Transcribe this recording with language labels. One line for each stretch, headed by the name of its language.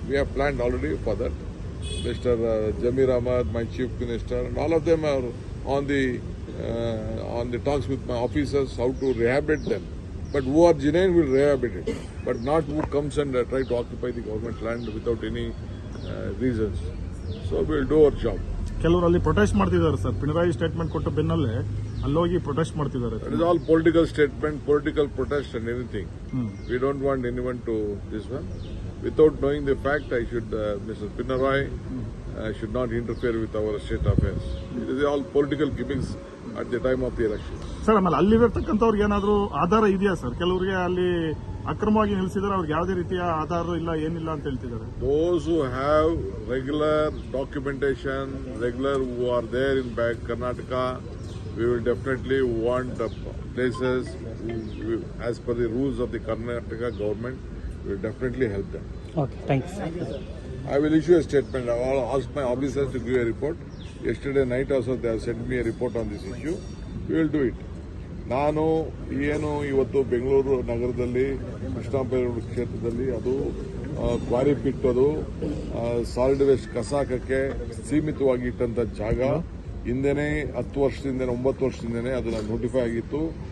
English: We have planned already for that. Mr. Jamir Ahmad, my chief minister, and all of them are on the talks with my officers how to rehabilitate them. But who are genuine will rehabilitate it, but not who comes and try to occupy the government land without any reasons. So we'll do our job.
Kannada: ಕೆಲವರು ಅಲ್ಲಿ protest ಮಾಡ್ತಿದ್ದಾರೆ sir. Pinarayi statement ಕೊಟ್ಟ ಬೆನ್ನಲ್ಲೇ ಅಲ್ಲೋಗಿ protest ಮಾಡ್ತಿದ್ದಾರೆ.
English: It is all political statement, political protest and anything. We don't want anyone to this one. Without knowing the fact, I should, Mr. Pinarayi should not interfere with our state affairs. It is all political gimmicks at the time of the election.
Kannada: Sir, ಆಮೇಲೆ ಅಲ್ಲಿರ್ತಕ್ಕಂಥವ್ರಿಗೆ ಏನಾದರೂ ಆಧಾರ ಇದೆಯಾ sir? ಕೆಲವರಿಗೆ ಅಲ್ಲಿ ಅಕ್ರಮವಾಗಿ ನಿಲ್ಲಿಸಿದ್ರೆ ಅವ್ರಿಗೆ ಯಾವುದೇ ರೀತಿಯ ಆಧಾರ ಇಲ್ಲ, ಏನಿಲ್ಲ ಅಂತ ಹೇಳ್ತಿದ್ದಾರೆ.
English: Those who have regular documentation, who are there in Karnataka, we will definitely want places as per the rules of the Karnataka government. We will definitely help them. Okay, thanks. I will issue a statement. I will ask my officers to give a report. Yesterday night also they have sent me a report on this issue. We will do it.
Kannada: ನಾನು ಏನು ಇವತ್ತು ಬೆಂಗಳೂರು ನಗರದಲ್ಲಿ ಕೃಷ್ಣ ಬೈರೇಗೌಡ ಕ್ಷೇತ್ರದಲ್ಲಿ ಅದು quarry pit ಅದು solid waste ಕಸ ಹಾಕಕ್ಕೆ ಸೀಮಿತವಾಗಿ ಇಟ್ಟಂತ ಜಾಗ ಹಿಂದೆನೇ 10 ವರ್ಷದಿಂದನೇ 9 ವರ್ಷದಿಂದನೇ ಅದನ್ನ ನೋಟಿಫೈ ಆಗಿತ್ತು.